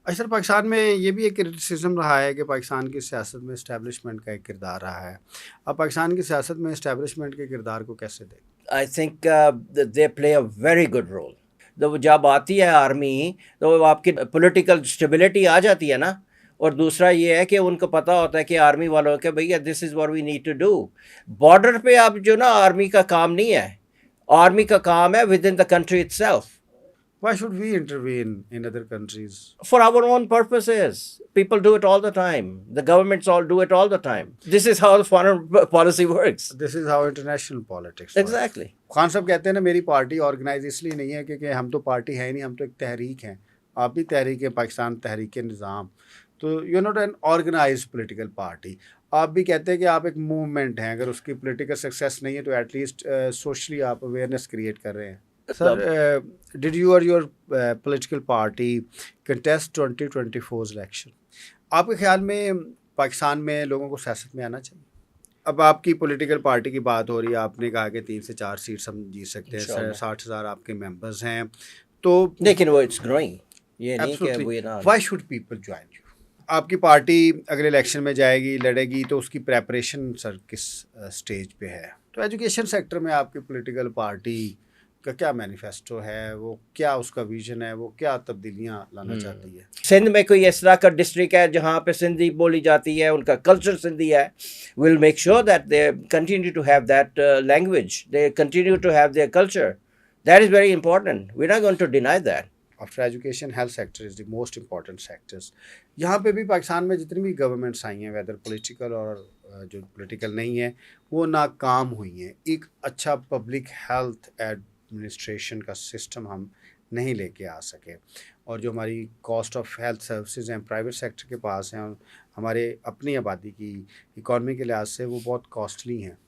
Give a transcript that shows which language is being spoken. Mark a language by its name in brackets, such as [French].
[Urdu] اچھا سر، پاکستان میں یہ بھی ایک کرٹیسزم رہا ہے کہ پاکستان کی سیاست میں اسٹیبلشمنٹ کا ایک کردار رہا ہے. اب پاکستان کی سیاست میں اسٹیبلشمنٹ کے کردار کو کیسے دیکھیں؟ [English] I think they play a very good role. [Urdu] تو جب آتی ہے آرمی تو آپ کی پولیٹیکل اسٹیبلٹی آ جاتی ہے نا. اور دوسرا یہ ہے کہ ان کو پتہ ہوتا ہے کہ آرمی والوں کے بھیا [English] This is what we need to do. [Urdu] Border پہ اب جو نا آرمی کا کام نہیں ہے. آرمی کا کام ہے [English] With in the country itself. Why should we intervene in other countries? For our own purposes. People do it all the time. The governments all do it all the time. This is how the foreign policy works. This is how international politics works. Exactly. [Urdu] Khan صاحب کہتے ہیں نا میری party organise اس لیے نہیں ہے کیونکہ ہم تو پارٹی ہے نہیں، ہم تو ایک تحریک ہیں. آپ بھی تحریک ہے پاکستان تحریک نظام، تو [English] You not an organize political party. [Urdu] آپ بھی کہتے ہیں کہ آپ ایک موومنٹ ہیں، اگر اس کی پولیٹیکل سکسیس نہیں ہے تو [English] at least socially [Urdu] آپ اویئرنیس کریٹ کر رہے ہیں. سر، [English] Did you or your political party contest 2024 election? [Urdu] آپ کے خیال میں پاکستان میں لوگوں کو سیاست میں آنا چاہیے؟ اب آپ کی پولیٹیکل پارٹی کی بات ہو رہی ہے، آپ نے کہا کہ 3 سے 4 سیٹس ہم جیت سکتے ہیں، 60,000 آپ کے ممبرز ہیں، تو لیکن وہ [English] It's growing. [Urdu] یہ نہیں کہ وہ نا [English] Why should people join you? [Urdu] آپ کی پارٹی اگلے الیکشن میں جائے گی، لڑے گی، تو اس کی پریپریشن سر کس سٹیج پہ ہے؟ تو ایجوکیشن سیکٹر میں آپ کی پولیٹیکل پارٹی کا کیا مینیفیسٹو ہے، وہ کیا اس کا ویژن ہے، وہ کیا تبدیلیاں لانا چاہتی ہے؟ سندھ میں کوئی اس طرح کا ڈسٹرکٹ ہے جہاں پہ سندھی بولی جاتی ہے، ان کا کلچر سندھی ہے. [English] Will make sure that they continue to have that language, they continue to have their culture. That is very important. We are not going to deny that. After education health sector is the most important sectors. [Urdu] یہاں پہ بھی پاکستان میں جتنی بھی governments آئی ہیں، weather political اور جو political نہیں ہیں، وہ ناکام ہوئی ہیں. ایک اچھا پبلک ہیلتھ ایڈمنسٹریشن کا سسٹم ہم نہیں لے کے آ سکے، اور جو ہماری کاسٹ آف ہیلتھ سروسز ہیں پرائیویٹ سیکٹر کے پاس ہیں، ہمارے اپنی آبادی کی اکانومی کے لحاظ سے وہ بہت کاسٹلی ہیں.